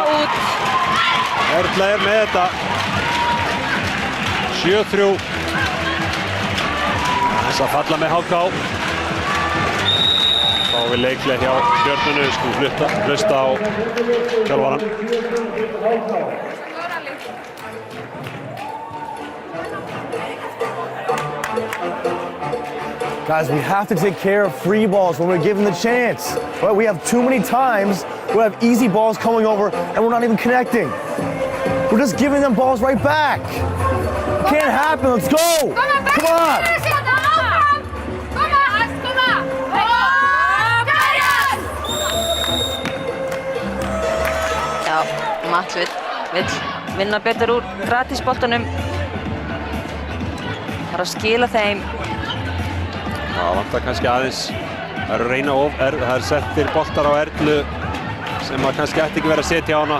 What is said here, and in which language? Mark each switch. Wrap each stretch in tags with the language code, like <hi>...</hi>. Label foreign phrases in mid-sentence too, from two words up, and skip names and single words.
<is>Erla er með þetta. 7-3. Þess að falla með HK. Þá við leiklega hjá Stjörnunni, við skulum hlusta á þjálfarann.</is> <en>Guys, we have to take care of free balls when we're given the chance. Right? We have too many times we have easy balls coming over and we're not even connecting. We're just giving them balls right back. Can't happen, let's go! Come on!</en> <is>Já, Matt vill vinna betur úr gratisboltanum. Það er að skila þeim. Það vantar kannski aðeins að reyna of, það er settir boltar á Erlu sem að kannski ætti ekki verið að setja á hana.</is>